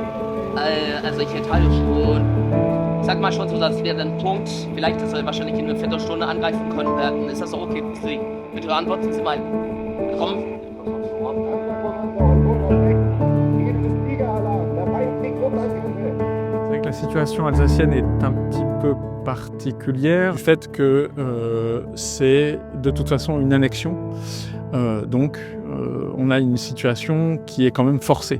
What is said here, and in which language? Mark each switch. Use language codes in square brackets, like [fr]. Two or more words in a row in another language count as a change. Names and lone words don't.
[de] Also ich erteile schon, ich sag mal schon so, dass wir den Punkt, vielleicht dass wir wahrscheinlich in einer Viertelstunde angreifen können werden. Ist das so okay für Sie? Bitte antworten Sie mal. Komm. [fr] C'est vrai que la situation alsacienne est un petit peu particulière du fait que c'est de toute façon une annexion. Donc on a une situation qui est quand même forcée.